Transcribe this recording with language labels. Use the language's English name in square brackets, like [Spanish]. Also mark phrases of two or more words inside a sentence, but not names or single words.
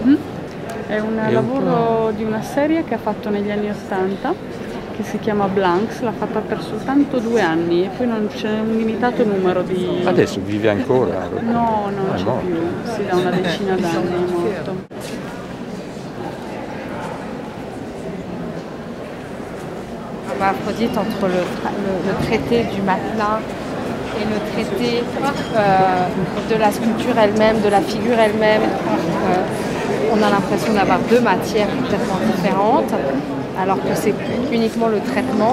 [Italian] È un È un lavoro di una serie che ha fatto negli anni 80 che si chiama Blanks, l'ha fatta per soltanto 2 anni e poi non c'è un limitato numero di... Adesso vive ancora? No, non È c'è morto. più, sì, da una decina d'anni è morto. [French] Aphrodite entre le traité du matelas et le traité de la sculpture elle-même, de la figure elle-même. On a l'impression d'avoir 2 matières complètement différentes, alors que c'est uniquement le traitement.